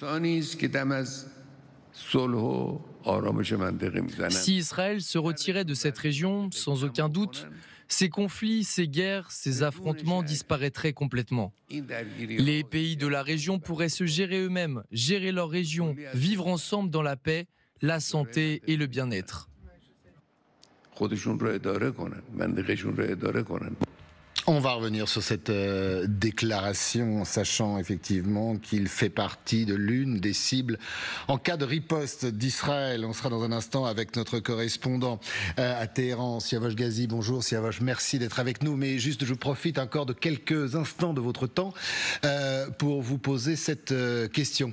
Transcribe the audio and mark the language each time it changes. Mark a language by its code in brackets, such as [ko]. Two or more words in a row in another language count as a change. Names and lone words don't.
[fr] Si Israël se retirait de cette région, sans aucun doute, ces conflits, ces guerres, ces affrontements disparaîtraient complètement. Les pays de la région pourraient se gérer eux-mêmes, gérer leur région, vivre ensemble dans la paix, la santé et le bien-être. [fa] خودشون رو اداره کنن منطقهشون رو اداره کنن. [fr] On va revenir sur cette déclaration, sachant effectivement qu'il fait partie de l'une des cibles en cas de riposte d'Israël. On sera dans un instant avec notre correspondant à Téhéran, Siavash Ghazi. Bonjour Siavash, merci d'être avec nous. Mais juste, je profite encore de quelques instants de votre temps pour vous poser cette question.